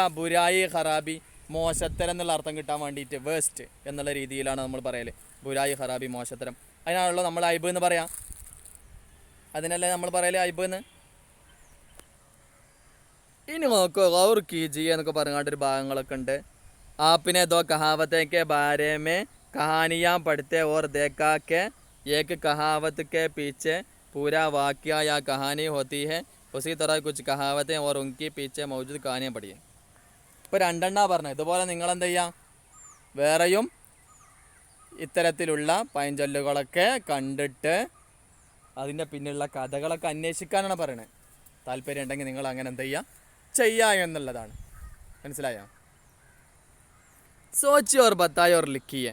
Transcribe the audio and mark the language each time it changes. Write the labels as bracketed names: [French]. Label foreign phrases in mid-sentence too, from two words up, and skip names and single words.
[Hindi] बुराई, ख़राबी, [Malayalam] മോശത്തരം എന്നുള്ള അർത്ഥം കിട്ടാൻ വേണ്ടിയിട്ട് വേസ്റ്റ് എന്നുള്ള രീതിയിലാണ് നമ്മൾ പറയല്. [Hindi] बुराई, ख़राबी, [Malayalam] മോശത്തരം. അതിനാണല്ലോ നമ്മൾ ഐബ് എന്ന് പറയാം. അതിനല്ലേ നമ്മൾ പറയല് ഐബ് എന്ന്. ഇനി നോക്കോ, [Hindi] ग़ौर कीजिए [Malayalam] എന്നൊക്കെ പറഞ്ഞാണ്ടൊരു ഭാഗങ്ങളൊക്കെ ഉണ്ട്. [Hindi] आपने दो कहावतों के बारे में कहानियाँ पढ़ते और देखा कि एक कहावत के पीछे पूरा वाक़या या कहानी होती है, उसी तरह कुछ कहावतें और उनकी पीछे मौजूद कहानियाँ पढ़िए. [Malayalam] ഇപ്പോൾ രണ്ടെണ്ണ പറഞ്ഞത്. ഇതുപോലെ നിങ്ങളെന്ത് ചെയ്യുക? വേറെയും ഇത്തരത്തിലുള്ള പഴഞ്ചൊല്ലുകളൊക്കെ കണ്ടിട്ട് അതിൻ്റെ പിന്നിലുള്ള കഥകളൊക്കെ അന്വേഷിക്കാനാണ് പറയണത്. താല്പര്യം ഉണ്ടെങ്കിൽ നിങ്ങൾ അങ്ങനെ എന്ത് ചെയ്യുക? ചെയ്യുക എന്നുള്ളതാണ്. മനസ്സിലായോ? [Hindi] सोचिए और बताइए और लिखिए.